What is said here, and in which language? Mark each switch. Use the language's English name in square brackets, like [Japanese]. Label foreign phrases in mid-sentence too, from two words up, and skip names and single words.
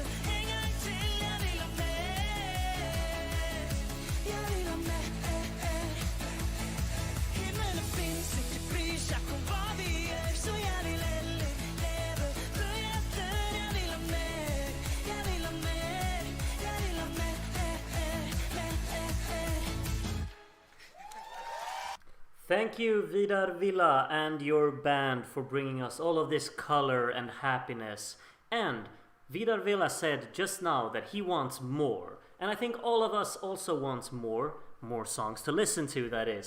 [Norwegian] En gang til, jeg vil ha mer. Jeg vil ha mer. Himmelen finnes ikke, bryr seg om hva vi gjør. Så jeg vil heller leve før jeg dør. Jeg vil ha mer, jeg vil ha mer. Jeg vil ha mer. [English] Thank you, Vidar Villa and your band, for bringing us all of this color and happiness. And Vidar Villa said just now that he wants more. And I think all of us also wants more songs to listen to, that is.